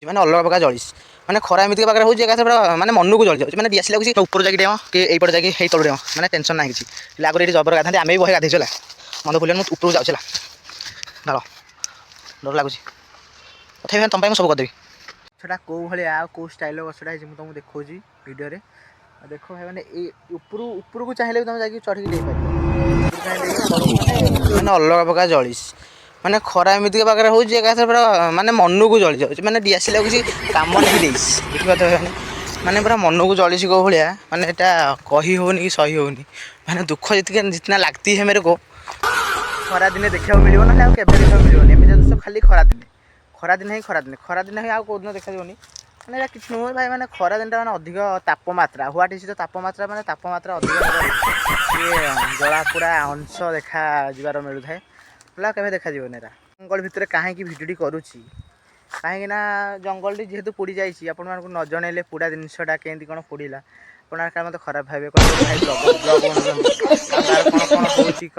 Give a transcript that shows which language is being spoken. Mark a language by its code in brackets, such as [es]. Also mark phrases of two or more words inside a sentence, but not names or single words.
[or] ମାନେ ଅଲଗା ପ୍ରକାର ଜଳିସ୍ ମାନେ ଖରା ଏମିତି ପାଖରେ ହେଉଛି ଏକାଥରେ ପୁରା ମାନେ ମନକୁ ଜଳି ଯାଉଛି ମାନେ ଦିଆସିଲା ଲାଗୁଛି ଉପରୁ ଯାଇକି ଡେଇଁ କି ଏଇପଟେ ଯାଇକି ହେଇ ତଳୁ ଡେଇଁ ମାନେ ଟେନସନ୍ ନାହିଁ କିଛି ହେଲେ ଆଗରୁ ଏଠି ଜବର ଗାଧାନ୍ତି ଆମେ ବି ବହେ ଗାଧେଇଛୁ ହେଲା ମନ ପଡ଼ିଲେ ମୁଁ ଉପରକୁ ଯାଉଛି ହେଲା ଢାଳ ଡର ଲାଗୁଛି ତଥାପି ତମ ପାଇଁ ମୁଁ ସବୁ କରିଦେବି ଗଛଟା କେଉଁ ଭଳିଆ ଆଉ କେଉଁ ଷ୍ଟାଇଲ୍ର ଗଛଟା ହେଇଛି ମୁଁ ତୁମକୁ ଦେଖାଉଛି ଭିଡ଼ିଓରେ ଆଉ ଦେଖ ଭାଇ ମାନେ ଏଇ ଉପରକୁ ଚାହିଁଲେ ବି ତୁମେ ଯାଇକି ଚଢ଼ିକି ଦେଇପାରିବ ମାନେ ଅଲଗା ପ୍ରକାର ଜଳିସ୍ ମାନେ ଖରା ଏମିତିକା ପାଖରେ ହେଉଛି ଏକାଥରେ ପୁରା ମାନେ ମନକୁ ଜଳି ଯାଉଛି ମାନେ ଦିଆସିଲା ଲାଗୁଛି କାମ ନେଇ ଦେଇଛି ଦେଖିପାରୁଥିବେ ମାନେ ପୁରା ମନକୁ ଜଳିଛି କେଉଁ ଭଳିଆ ମାନେ ଏଇଟା କହି ହେଉନି କି ସହି ହେଉନି ମାନେ ଦୁଃଖ ଯେତିକି [hi] जितना लागती है मेरे को [or] ଖରାଦିନେ ଦେଖିବାକୁ ମିଳିବ ନହେଲେ ଆଉ କେବେ ଦେଖିବାକୁ ମିଳିବନି ଏମିତି ଦୃଶ୍ୟ ଖାଲି ଖରାଦିନେ ହିଁ ଖରାଦିନେ ହିଁ ଆଉ କେଉଁଦିନ ଦେଖାଯିବନି ମାନେ ଏଇଟା କିଛି ନୁହେଁ ଭାଇ ମାନେ ଖରା ଦିନଟା ମାନେ ଅଧିକ ତାପମାତ୍ରା [en] what is the [or] ତାପମାତ୍ରା ମାନେ ତାପମାତ୍ରା ଅଧିକ ଇଏ ଜଳାପୋଡ଼ା ଅଂଶ ଦେଖା ଯିବାର ମିଳୁଥାଏ ହେଲା କେବେ ଦେଖାଯିବନି ଏରା ଜଙ୍ଗଲ ଭିତରେ କାହିଁକି ଭିଡ଼ିଓଟି କରୁଛି କାହିଁକିନା ଜଙ୍ଗଲଟି ଯେହେତୁ ପୋଡ଼ି ଯାଇଛି ଆପଣମାନଙ୍କୁ ନ ଜଣେଇଲେ ପୋଡ଼ା ଜିନିଷଟା କେମିତି କ'ଣ ପୋଡ଼ିଲା ଆପଣ କାଳେ ମୋତେ ଖରାପ ଭାବିବେ କହିବେ ଭାଇ ବ୍ଲଗ୍ ବନଉଛନ୍ତି ଆମ ଗାଁରେ କ'ଣ ହେଉଛି କ'ଣ